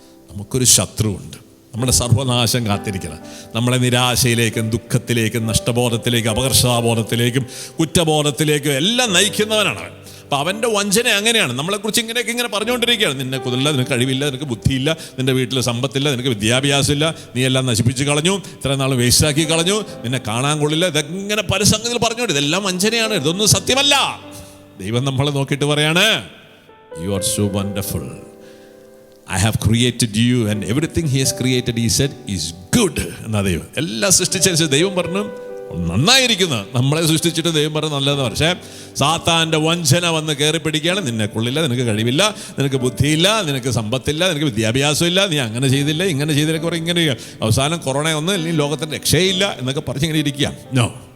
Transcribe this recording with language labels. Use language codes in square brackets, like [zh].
[ml] നമുക്കൊരു ശത്രുവുണ്ട്, നമ്മുടെ സർവനാശം കാത്തിരിക്കണം. നമ്മളെ നിരാശയിലേക്കും ദുഃഖത്തിലേക്കും നഷ്ടബോധത്തിലേക്കും അപകർഷതാബോധത്തിലേക്കും കുറ്റബോധത്തിലേക്കും എല്ലാം നയിക്കുന്നവനാണ് അവൻ. അപ്പം അവൻ്റെ വഞ്ചന അങ്ങനെയാണ്. നമ്മളെക്കുറിച്ച് ഇങ്ങനെ പറഞ്ഞുകൊണ്ടിരിക്കുകയാണ്, നിന്നെ കുതിരില്ല, നിനക്ക് കഴിവില്ല, നിനക്ക് ബുദ്ധിയില്ല, നിൻ്റെ വീട്ടിൽ സമ്പത്തില്ല, നിനക്ക് വിദ്യാഭ്യാസമില്ല, നീ എല്ലാം നശിപ്പിച്ച് കളഞ്ഞു, ഇത്ര നാൾ വേസ്റ്റാക്കി കളഞ്ഞു, നിന്നെ കാണാൻ കൊള്ളില്ല, ഇതെങ്ങനെ പല സംഗതികൾ പറഞ്ഞുകൊണ്ട്. ഇതെല്ലാം വഞ്ചനയാണ്, ഇതൊന്നും സത്യമല്ല. ദൈവം നമ്മളെ നോക്കിയിട്ട് പറയാണ്, [en] You are so wonderful, I have created you and everything he has created, he said, is good. [ml] എന്നാ ദൈവം എല്ലാം സൃഷ്ടിച്ച ദൈവം പറഞ്ഞു നന്നായിരിക്കുന്നു. നമ്മളെ സൃഷ്ടിച്ചിട്ട് ദൈവം പറഞ്ഞു നല്ലതെന്ന്. പക്ഷേ സാത്താൻ്റെ വഞ്ചന വന്ന് കയറി പിടിക്കുകയാണ്, നിന്നെ കൊള്ളില്ല, നിനക്ക് കഴിവില്ല, നിനക്ക് ബുദ്ധിയില്ല, നിനക്ക് സമ്പത്തില്ല, നിനക്ക് വിദ്യാഭ്യാസമില്ല, നീ അങ്ങനെ ചെയ്തില്ല, ഇങ്ങനെ ചെയ്തില്ല, കുറേ ഇങ്ങനെ. അവസാനം കൊറോണ വന്ന് അല്ലെങ്കിൽ ലോകത്തിൻ്റെ രക്ഷയില്ല എന്നൊക്കെ പറഞ്ഞിങ്ങനെ ഇരിക്കുക. നോ.